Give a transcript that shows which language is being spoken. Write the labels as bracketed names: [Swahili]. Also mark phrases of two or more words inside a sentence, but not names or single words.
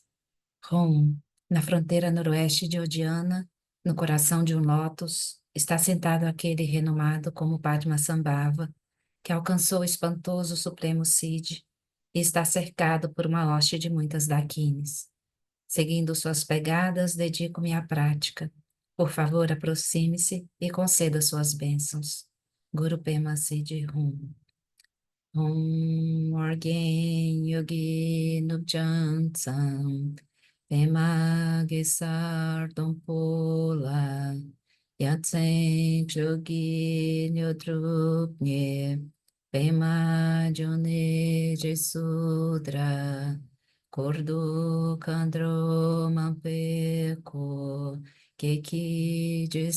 [Portuguese] Rom, na fronteira noroeste de Odiana, no coração de um lótus, está sentado aquele renomado como Padmasambhava, que alcançou o espantoso Supremo Cid e está cercado por uma hoste de muitas daquines. Seguindo suas pegadas, dedico-me à prática. Por favor, aproxime-se e conceda suas bênçãos. [Tibetan] གུ་རུ་པདྨ་སིདྡྷི་ཧཱུྃ. ཧཱུྃ ཨོ་རྒྱན་ཡུལ་གྱི་ནུབ་བྱང་མཚམས། པདྨ་གེ་སར་སྡོང་པོ་ལ། ཡ་མཚན་མཆོག་གི་དངོས་གྲུབ་བརྙེས། པདྨ་འབྱུང་གནས་ཞེས་སུ་གྲགས། འཁོར་དུ་མཁའ་འགྲོ་མང་པོས་བསྐོར། ཁྱེད་ཀྱི